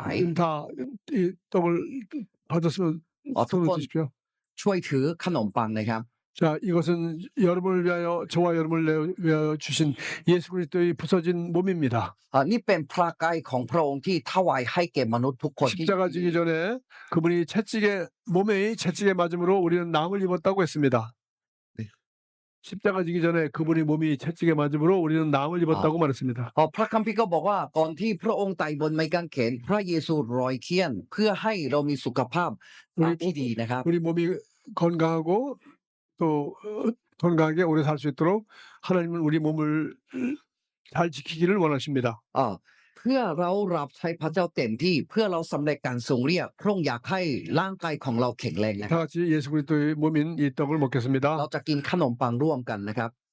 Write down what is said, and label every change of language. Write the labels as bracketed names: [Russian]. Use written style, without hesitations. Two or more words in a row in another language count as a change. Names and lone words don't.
[Korean] 다이 떡을 받았으면 어떤 손을 건- 드십시오. [Thai] ช่วยถือขนมปังนะครับ [Korean] 자, 이것은 여러분을 위하여 저와 여러분을 위하여 주신 예수 그리스도의 부서진 몸입니다. [Thai] นี่เป็นพระกายของพระองค์ที่ถวายให้แก่มนุษย์ทุกคนที่ [Korean] 십자가 지기 전에 그분이 몸의 채찍에 맞음으로 우리는 낭을 입었다고 했습니다. 십자가 지기 전에 그분이 몸이 채찍에 맞음으로 우리는 낭을 입었다고 말했습니다. [Thai] พระคัมภีร์ก็บอกว่าก่อนที่พระองค์ตายบนไม้กางเขนพระเยซูรอยเคียนเพื่อให้เรามีสุขภาพที่ดีนะครับ [Korean] 우리 몸이 건강하고 또 건강하게 오래 살 수 있도록 하나님은 우리 몸을 잘 지키기를 원하십니다. [Thai] เพื่อเรารับใช้พระเจ้าเต็มที่เพื่อเราสำเร็จการทรงเรียกพระองค์อยากให้ร่างกายของเราแข็งแรงนะค [Korean] 다 [Thai] รับ [Korean] 같이 예수 그리스도의 몸인 이 떡을 [Thai] เรา [Korean] 먹겠습니다. [Thai] จะกินขนมปังร่วมกันนะครับ